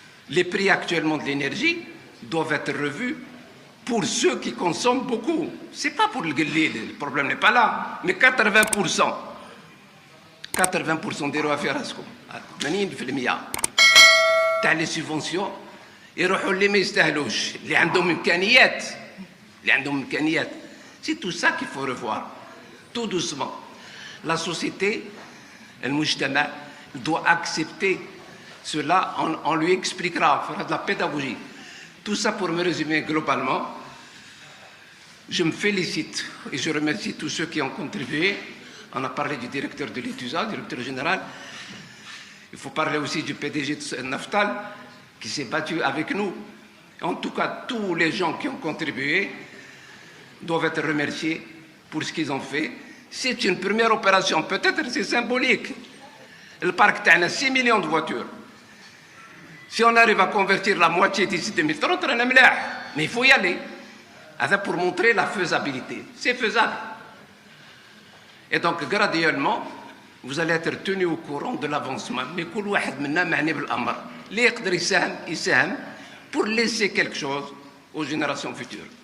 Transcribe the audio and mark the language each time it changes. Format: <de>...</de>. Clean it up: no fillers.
<fr>Les prix actuellement de l'énergie doivent être revus pour ceux qui consomment beaucoup. Ce n'est pas pour le gueulé, le problème n'est pas là, mais 80%.</fr> <ar>80% ديروها في راسكم 80% تاع لي سيفونسيون يروحوا اللي ما يستاهلوش اللي عندهم امكانيات سي تو سا</ar> <fr>qu'il faut revoir tout doucement. La société, المجتمع doit accepter cela, on lui expliquera, on fera de la pédagogie. Tout ça pour me résumer globalement, je me félicite et je remercie tous ceux qui ont contribué. On a parlé du directeur de l'ETUSA, directeur général. Il faut parler aussi du PDG de Naftal, qui s'est battu avec nous. En tout cas, tous les gens qui ont contribué doivent être remerciés pour ce qu'ils ont fait. C'est une première opération, peut-être c'est symbolique. Le parc a 6 millions de voitures. Si on arrive à convertir la moitié d'ici 2030, on est ملاح. Mais il faut y aller. C'est pour montrer la faisabilité. C'est faisable. Et donc, graduellement, vous allez être tenu au courant de l'avancement.</fr> <ar>Mais كل واحد منا معني بالأمر. اللي يقدر يساهم</ar> <fr>pour laisser quelque chose aux générations futures.</fr>